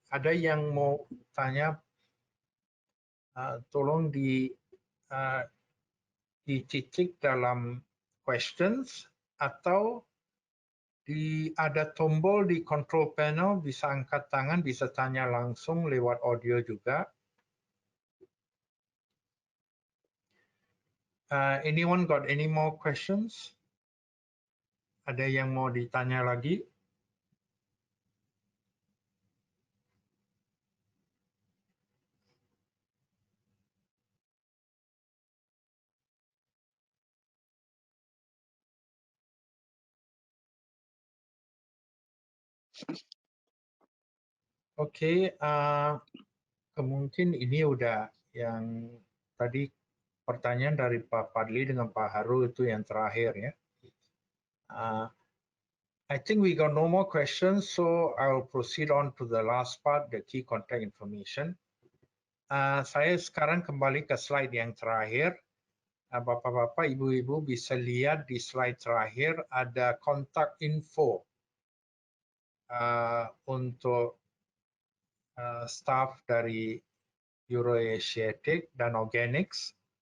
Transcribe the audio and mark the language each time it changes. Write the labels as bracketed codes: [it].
[id] Ada yang mau tanya, tolong dicicik dalam questions atau ada tombol di control panel, bisa angkat tangan, bisa tanya langsung lewat audio juga. [en] Anyone got any more questions? [id] Ada yang mau ditanya lagi? Oke, kemungkinan ini udah yang tadi pertanyaan dari Pak Fadli dengan Pak Haru itu yang terakhir ya. [en] I think we got no more questions, so I'll proceed on to the last part, the key contact information. [id] Saya sekarang kembali ke slide yang terakhir. Bapak-bapak, ibu-ibu bisa lihat di slide terakhir ada kontak info untuk staff dari Euroasiatic dan Organics.